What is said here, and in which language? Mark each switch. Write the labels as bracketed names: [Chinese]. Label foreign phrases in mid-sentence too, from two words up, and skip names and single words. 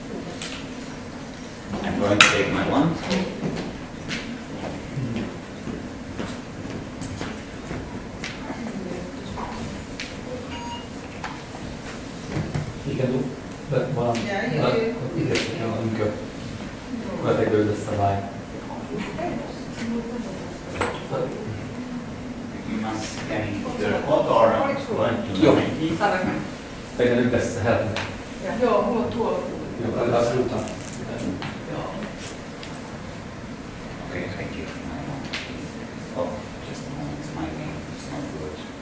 [English] I'm going to take my one. You can do that one. Yeah, you do. [Finnish] Voitteko yhdessä vai? [English] You must scan the code or going to [Finnish] Joo. Tehdään yhdessä helpompi. Joo, mulla on tuolla. Joo, aletaan sulta. [English] Okay, thank you. Oh, just a moment, my name is not good.